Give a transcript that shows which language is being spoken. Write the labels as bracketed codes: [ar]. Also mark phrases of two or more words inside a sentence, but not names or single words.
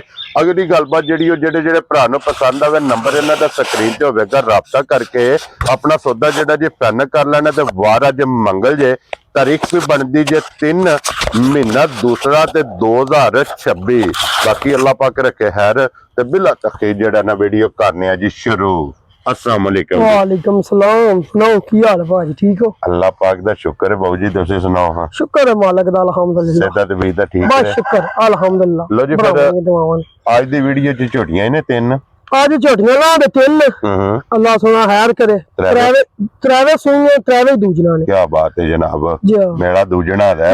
[pa] اگلی گلبات جیہڑی جیہڑے بھرا نوں پسند آوے نمبر ایہناں دا سکرین تے ہووے گا، رابطہ کر کے اپنا سودا جیہڑا جی فائنل کر لینا. تے وار اج منگل جے، تاریخ بھی بنتی جے 3 مہینہ دوسرا تے 2026. باقی اللہ پاک رکھے خیر تے بلا تاخیر جیہڑا نا ویڈیو کرنے جی شروع. [ar] السلام عليكم. وعليكم السلام. [pa] سناؤ کی حال ہے بھاجی، ٹھیک ہو? اللہ پاک دا شکر ہے بابو جی، تسیں سناؤ۔ ہاں شکر ہے مالک دا الحمدللہ. صحت طبیعت دا ٹھیک बस है? شکر الحمدللہ. لو جی فیر दुआवां اج دی ویڈیو چ جھوٹیاں نے 3. اج جھوٹیاں لا دے 3۔ اللہ سونا خیر کرے. تریوے سوئیاں تریوے دوجنا نے. کیا بات ہے جناب, जी میرا دوجنا ہے.